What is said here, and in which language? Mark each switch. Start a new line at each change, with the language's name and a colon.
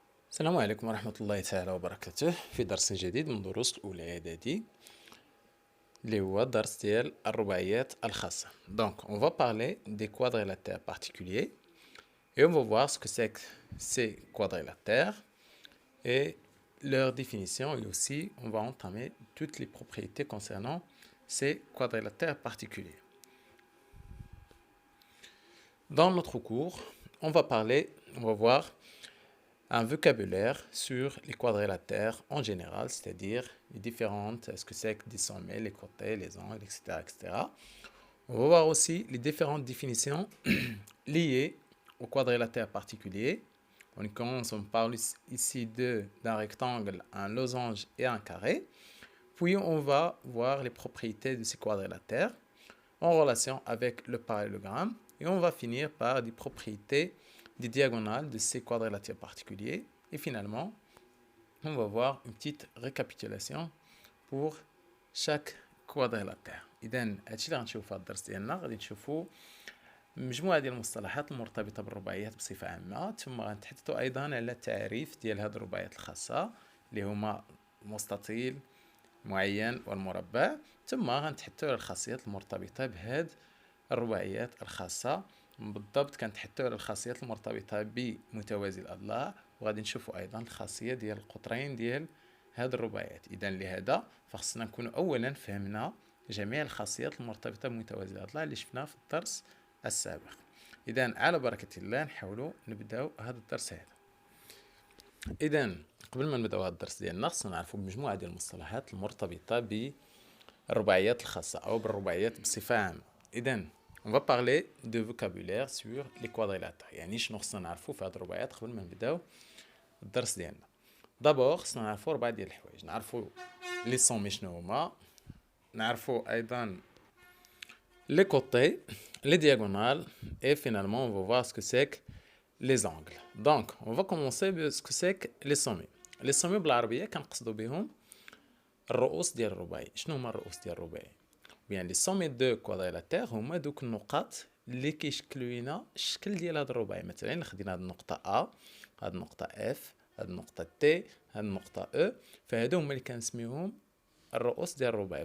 Arabic: السلام عليكم ورحمة الله تعالى وبركاته في درس جديد من دروس الأولى إعدادي اللي هو درس ديال الرباعيات الخاصة.
French: Donc on va parler des quadrilatères particuliers et on va voir ce que c'est que ces quadrilatères et leur définition, et aussi on va entamer toutes les propriétés concernant ces quadrilatères particuliers. Dans notre cours, on va voir un vocabulaire sur les quadrilatères en général, c'est-à-dire les différentes, ce que c'est que des sommets, les côtés, les angles, etc., etc. On va voir aussi les différentes définitions liées aux quadrilatères particuliers. On parle ici d'un rectangle, un losange et un carré. Puis on va voir les propriétés de ces quadrilatères en relation avec le parallélogramme. Et on va finir par des propriétés des diagonales de ces quadrilatères particuliers. Et finalement, on va voir une petite récapitulation pour chaque quadrilatère.
Arabic: إذن هادشي اللي غنشوفو في هاد الدرس ديالنا غادي نشوفو مجموعة ديال المصطلحات المرتبطة بالرباعيات بصفة عامة، ثم غنتحدثوا أيضا على التعريف ديال هاد الرباعيات الخاصة اللي هما المستطيل معين والمربع، ثم غنتحدثوا على الخاصيات المرتبطة بهاد الرباعيات الخاصة. بالضبط كنتحدثوا على الخاصيات المرتبطة بمتوازي الأضلاع، وغادي نشوفوا أيضا الخاصية ديال القطرين ديال هاد الرباعيات. إذا لهذا فخصنا نكون أولا فهمنا جميع الخاصيات المرتبطة بمتوازي الأضلاع اللي شفناها في الدرس السابق. إذا على بركة الله نحاولوا نبداو هذا الدرس هذا. إذا قبل ما نبداو هذا الدرس ديالنا خصنا نعرفوا مجموعة ديال المصطلحات المرتبطة بالرباعيات الخاصة أو بالرباعيات بصفة عامة. إذا
French: on va parler de vocabulaire sur les quadrilatères.
Arabic: يعني شنو خصنا نعرفوا في هاد الرباعيات قبل ما نبداو الدرس ديالنا. دابور خصنا نعرفوا ربعة ديال الحوايج، نعرفوا لي سومي شنو هما، نعرفوا أيضا
French: les côtés, les diagonales et finalement on va voir ce que c'est que les angles. Donc on va commencer par ce que c'est que les sommets. Les sommets
Arabic: بالعربية كنقصدوا بهم الرؤوس ديال الرباعي. شنو هما الرؤوس ديال الرباعي؟
French: بيان لي سومي دو كوادريلاتير
Arabic: هما دوك النقاط اللي كيشكلوا لينا الشكل ديال هذا الرباعي. مثلا خدينا هذه النقطة A، هذه النقطة F، هذه النقطة T، هذه النقطة E، فهادو هما اللي كنسميوهم الرؤوس ديال الرباعي.